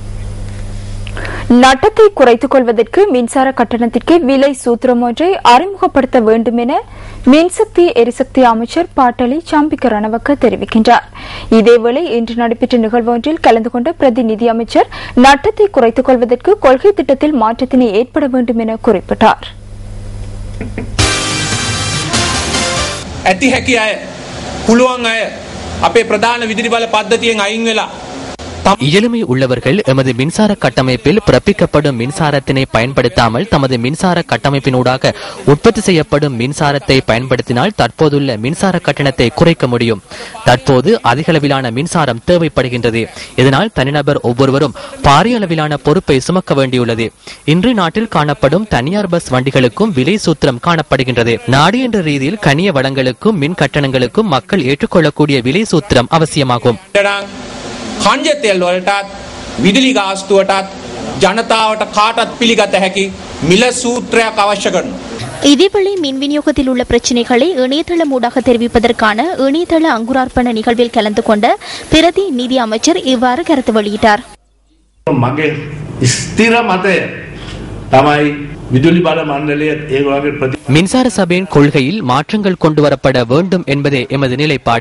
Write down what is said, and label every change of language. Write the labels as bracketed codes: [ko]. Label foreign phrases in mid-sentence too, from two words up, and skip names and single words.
[ta] நட்டத்தை குறைத்துக் கொள்வதற்கு மின்சார கட்டணத்திற்கு விலை சூத்திரம் ஒன்றை அறிமுகப்படுத்த வேண்டும் என மின்சக்தி எரிசக்தி அமைச்சர் பாட்டலி சாம்பிக்க ரணவக்க தெரிவிக்கின்றார். இதேவேளை இன்று நடைபெற்ற நிகழ்வு ஒன்றில் கலந்து கொண்ட பிரதிநிதி அமைச்சர் நட்டத்தை குறைத்துக் கொள்வதற்கு கொள்கை திட்டத்தில் மாற்றத்தினை ஏற்பட வேண்டும் என குறிப்பிட்டார். [si] ඇති හැකි අය පුළුවන් අය අපේ ප්‍රධාන විදුලි බල පද්ධතියෙන් අයින් වෙලා [ta] இயலுமை உள்ளவர்கள் எமது மின்சார கட்டமைப்பில் பிறப்பிக்கப்படும் மின்சாரத்தினை பயன்படுத்தாமல் தமது மின்சார கட்டமைப்பினூடாக உற்பத்தி செய்யப்படும் மின்சாரத்தை பயன்படுத்தினால் தற்போதுள்ள மின்சார கட்டணத்தை குறைக்க முடியும். தற்போது அதிக அளவிலான மின்சாரம் தேவைப்படுகின்றது. இதனால் தனிநபர் ஒவ்வொருவரும் பாரிய அளவிலான பொறுப்பை சுமக்க வேண்டியுள்ளது. இன்று நாட்டில் காணப்படும் தனியார் பஸ் வண்டிகளுக்கும் விலை சூத்திரம் காணப்படுகின்றது. நாடு என்ற ரீதியில் கனிய வளங்களுக்கும் மின் கட்டணங்களுக்கும் மக்கள் ஏற்றுக்கொள்ளக்கூடிய விலை சூத்திரம் அவசியமாகும். [si] කංජ තෙල් වලටත් විදුලි ගාස්තුවටත් ජනතාවට කාටත් පිළිගත හැකි මිල සූත්‍රයක් අවශ්‍ය කරනවා. [ta] இதேவேளை மின் விநியோகத்தில் உள்ள பிரச்சினைகளை இணையதளம் ஊடாக தெரிவிப்பதற்கான இணையதள அங்குரார்ப்பண நிகழ்வில் கலந்து கொண்ட பிரதி நிதி அமைச்சர் இவ்வாறு கருத்து வெளியிட்டார். மின்சார சபையின் கொள்கையில் மாற்றங்கள் கொண்டுவரப்பட வேண்டும் என்பதே எமது நிலைப்பாடு.